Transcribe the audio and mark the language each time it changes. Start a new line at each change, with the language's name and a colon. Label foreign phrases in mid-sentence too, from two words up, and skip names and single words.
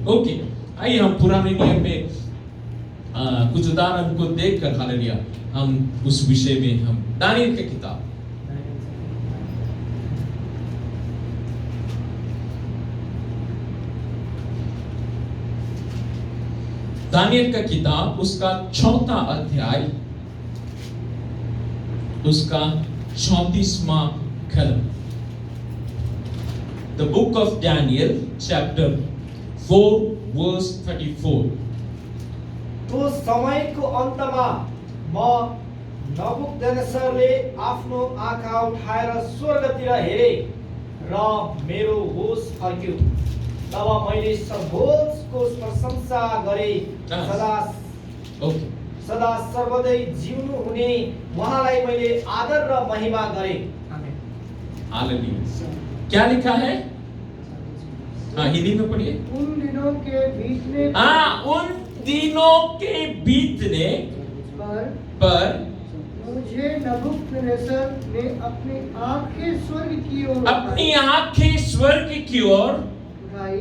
Hindi: ओके, आइए हम पुराने नियम में कुछ उदाहरण को देखकर हालेलुया हम उस विषय में हम दानियेल की किताब दानियेल का किताब उसका 4वां अध्याय उसका 34वां कलम।
English: The book of Daniel chapter 4 verse 34।
Nepali: तो समयको अन्तमा म नबुकदनेस्सरले आफ्नो आँखा उठाएर स्वर्गतिर हेरे र मेरो होस फर्क्यो। तब मैले सर्वोच्चको प्रशंसा गरे, सदा सर्वदै जिउनु हुने उहाँलाई मैले आदर र महिमा गरे।
Hindi: हालेलुया। क्या लिखा है? हाँ हिंदी में पढ़िए। उन दिनों के बीतने उन दिनों के बीतने पर मुझे नबूकदनेस्सर ने अपनी आंखें स्वर्ग की ओर उठाई।